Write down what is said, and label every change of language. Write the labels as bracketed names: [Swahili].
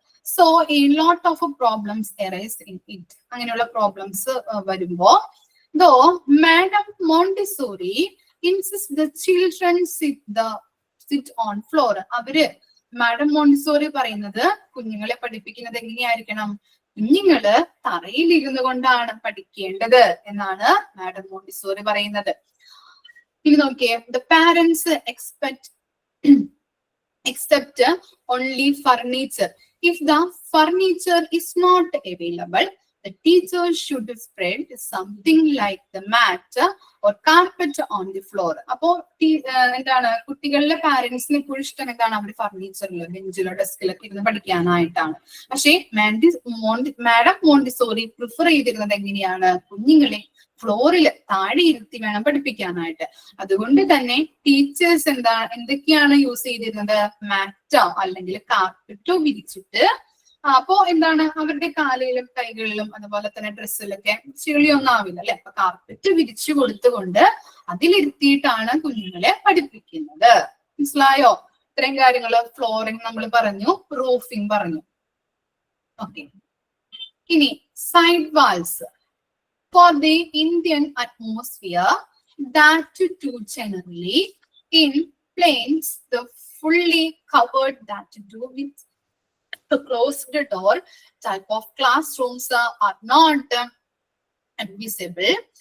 [English] So a lot of problems arise in it. [Malayalam] അങ്ങനെയുള്ള problems വരുമ്പോ [English] Though madam Montessori insist the children sit on floor. [Malayalam] അവര് madam Montessori പറയുന്നത് കുഞ്ഞുങ്ങളെ പഠിപ്പിക്കുന്നത് എങ്ങനെയായിരിക്കണം, കുഞ്ഞുങ്ങള് തറയിൽ ഇരുന്നു കൊണ്ടാണ് പഠിക്കേണ്ടത് എന്നാണ് മാഡം മോണ്ടിസോറി പറയുന്നത്. ഇനി നോക്കിയേ, [English] The parents accept only furniture. If the furniture is not available, The teacher should spread something like the mat or carpet on the floor. [Malayalam] അപ്പോ എന്താണ് കുട്ടികളുടെ പാരന്റ്സിന് എപ്പോഴും ഇഷ്ടം എന്താണ് അവർ ഫർണിച്ചറിലോ ബെഞ്ചിലോ ഡെസ്കിലൊക്കെ ഇരുന്ന് പഠിക്കാനായിട്ടാണ്. പക്ഷേ മാഡം മോണ്ടിസോറി പ്രിഫർ ചെയ്തിരുന്നത് എങ്ങനെയാണ്? കുഞ്ഞുങ്ങളെ ഫ്ലോറിൽ താഴെ ഇരുത്തി വേണം പഠിപ്പിക്കാനായിട്ട്. അതുകൊണ്ട് തന്നെ ടീച്ചേഴ്സ് എന്തൊക്കെയാണ് യൂസ് ചെയ്തിരുന്നത്? മാറ്റോ അല്ലെങ്കിൽ കാർപ്പറ്റോ വിരിച്ചിട്ട് അപ്പോ എന്താണ് അവരുടെ കാലിലും കൈകളിലും അതുപോലെ തന്നെ ഡ്രസ്സിലൊക്കെ ചെളിയൊന്നും ആവില്ല അല്ലെ. അപ്പൊ കാർപ്പറ്റ് വിരിച്ചു കൊടുത്തുകൊണ്ട് അതിലിരുത്തിയിട്ടാണ് കുഞ്ഞുങ്ങളെ പഠിപ്പിക്കുന്നത്. മനസ്സിലായോ? ഇത്രയും കാര്യങ്ങള് ഫ്ലോറിംഗ് നമ്മൾ പറഞ്ഞു, റൂഫിംഗ് പറഞ്ഞു. ഓക്കെ, ഇനി side walls. [English] For the Indian atmosphere, that too generally in planes, the fully covered that too with the closed door type of classrooms are not visible.